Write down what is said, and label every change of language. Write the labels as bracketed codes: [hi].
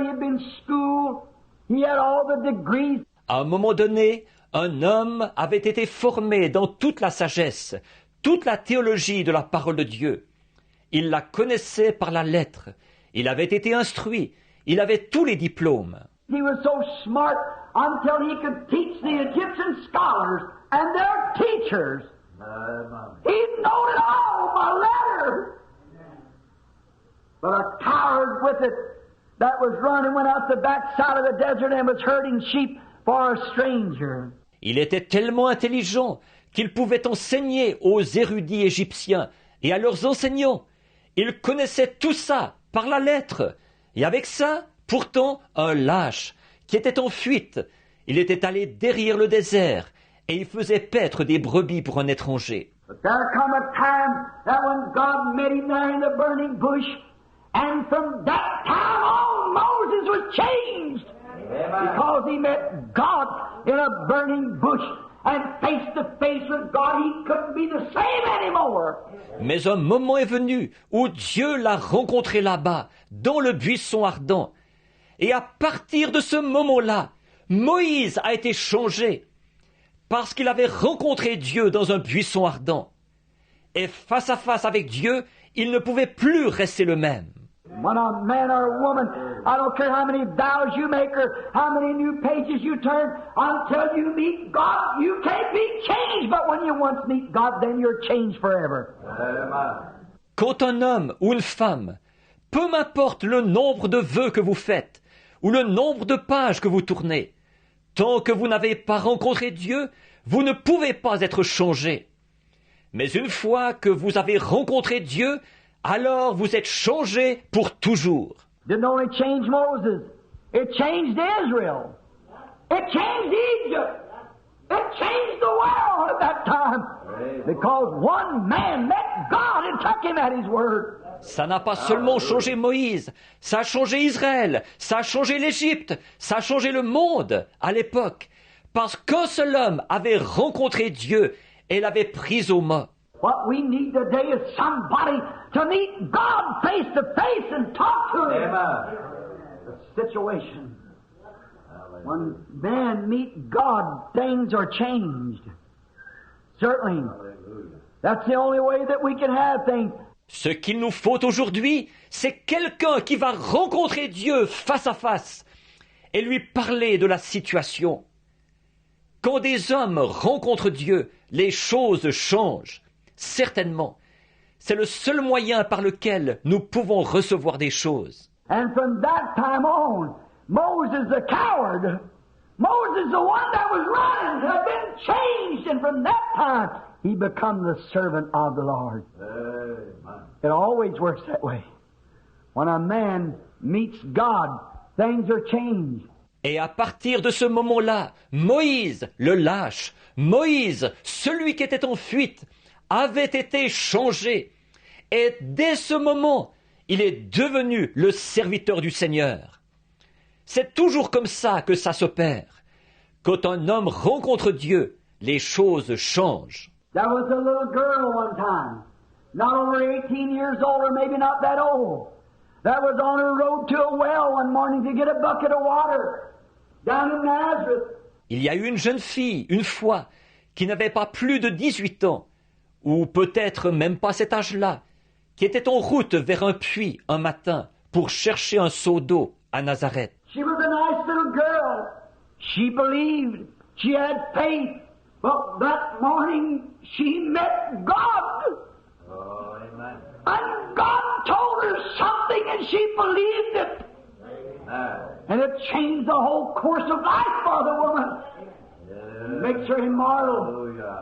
[en] He had been schooled. He had all the degrees. [fr] À un moment donné, un homme avait été formé dans toute la sagesse, toute la théologie de la parole de Dieu. Il la connaissait par la lettre. Il avait été instruit. Il avait tous les diplômes. [en] He was so smart until he could teach the Egyptian scholars and their teachers. He knowed it all by letter. But a coward with it that was running went out the backside of the desert and was herding sheep for a stranger. [fr] Il était tellement intelligent qu'il pouvait enseigner aux érudits égyptiens et à leurs enseignants. Il connaissait tout ça par la lettre. Et avec ça, pourtant, un lâche qui était en fuite. Il était allé derrière le désert et il faisait paître des brebis pour un étranger. [en] But there come a time that when God met him there in the burning bush, and from that time on Moses was changed. Because he met God in a burning bush and face to face with God, he couldn't be the same anymore. [fr] Mais un moment est venu où Dieu l'a rencontré là-bas, dans le buisson ardent. Et à partir de ce moment-là, Moïse a été changé parce qu'il avait rencontré Dieu dans un buisson ardent. Et face à face avec Dieu, il ne pouvait plus rester le même. [en] When a man or a woman, I don't care how many vows you make or how many new pages you turn, until you meet God, you can't be changed. But when you once meet God, then you're changed forever. [fr] Quand un homme ou une femme, peu m'importe le nombre de vœux que vous faites, ou le nombre de pages que vous tournez, tant que vous n'avez pas rencontré Dieu, vous ne pouvez pas être changé. Mais une fois que vous avez rencontré Dieu, alors vous êtes changé pour toujours. [en] Didn't only change Moses, it changed Israel. It changed Egypt. It changed the world at that time. Because one man met God and took him at his word. [fr] Ça n'a pas seulement changé Moïse, ça a changé Israël, ça a changé l'Égypte, ça a changé le monde à l'époque. Parce qu'un seul homme avait rencontré Dieu et l'avait pris au mot. [en] What we need today is somebody to meet God face to face and talk to Him. The situation. When men meet God, things are changed. Certainly. That's the only way that we can have things. [fr] Ce qu'il nous faut aujourd'hui, c'est quelqu'un qui va rencontrer Dieu face à face et lui parler de la situation. Quand des hommes rencontrent Dieu, les choses changent. Certainement. C'est le seul moyen par lequel nous pouvons recevoir des choses. [en] And from that time on, Moses the coward, Moses the one that was running, had been changed, and from that time he become the servant of the Lord. It always works that way. When a man meets God, things are changed. [fr] Et à partir de ce moment-là, Moïse, le lâche, Moïse, celui qui était en fuite, avait été changé. Et dès ce moment, il est devenu le serviteur du Seigneur. C'est toujours comme ça que ça s'opère. Quand un homme rencontre Dieu, les choses changent. [en] There was a little girl one time, not over 18 years old, or maybe not that old, that was on her road to a well one morning to get a bucket of water down in Nazareth. [fr] Il y a eu une jeune fille, une fois, qui n'avait pas plus de 18 ans, ou peut-être même pas cet âge-là, qui était en route vers un puits un matin pour chercher un seau d'eau à Nazareth. [en] She was a nice little girl. She believed. She had faith. But that morning she met God. Oh, amen. And God told her something and she believed it. Amen. And it changed the whole course of life for the woman. Makes her immortal.